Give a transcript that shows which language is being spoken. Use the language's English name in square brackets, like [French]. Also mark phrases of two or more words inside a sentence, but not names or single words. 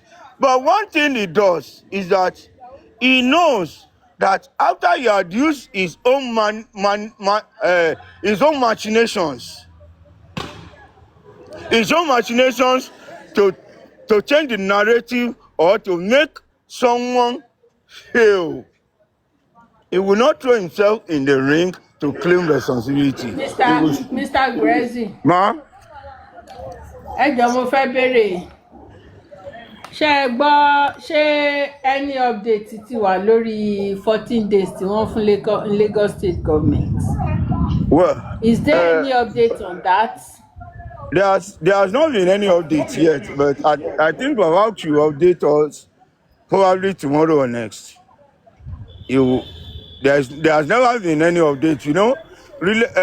[English] But one thing he does is that he knows that after he had used his own machinations to change the narrative or to make someone fail, he will not throw himself in the ring to claim responsibility. Mr. Grezi. Ma? [Yoruba] Ẹ jọ̀ọ́ mo fẹ́ béèrè. Ṣé [English] any update [Yoruba] ti wà lórí 14 days tí wọ́n fún [English] Lagos State government? Well, is there any update on that? There has not been any update yet, but I think we're about to update us probably tomorrow or next. There has never been any update, really.